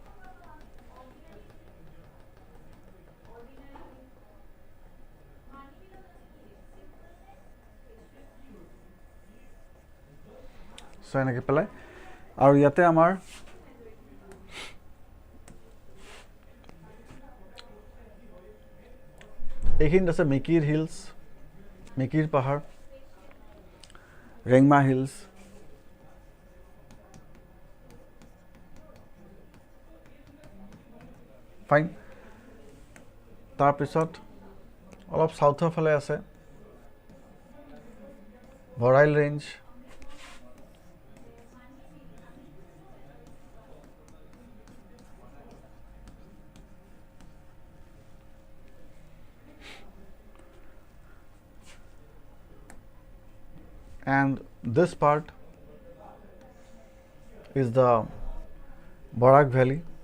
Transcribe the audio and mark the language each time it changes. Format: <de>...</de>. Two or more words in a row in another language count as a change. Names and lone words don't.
<as>So এনেকৈ পেলাই আৰু ইয়াতে আমাৰ এইখিনিত আছে মেকিৰ হিলছ, মেকিৰ পাহাৰ, ৰেংমা হিলছ, ফাইন। তাৰপিছত অলপ চাউথৰ ফালে আছে বৰাইল ৰেঞ্জ,</as> <en>and this part is the Barak Valley.</en>